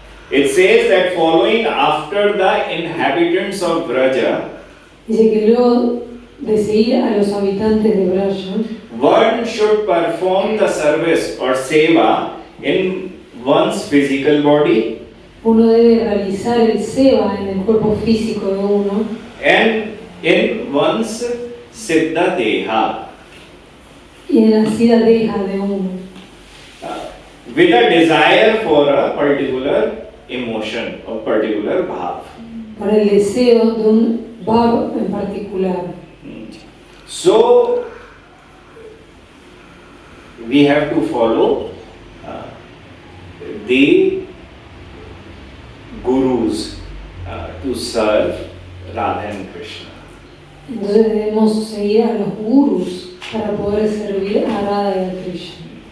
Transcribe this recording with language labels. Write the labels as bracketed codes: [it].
[en] It says that following after the inhabitants of Vraja, [es] Dice que luego de seguir a los habitantes de Vraja, [en] one should perform the service or seva in one's physical body [es] uno debe realizar el seva en el cuerpo físico de uno [en] and in one's siddha deha [es] y en la sida deja de uno, [en] with a desire for a particular emotion or particular bhav. [es] para el deseo de un bhav en particular. [en] So we have to follow the gurus to serve Radha and Krishna. [es] Entonces debemos seguir a los gurus para poder servir a Radha y a Krishna.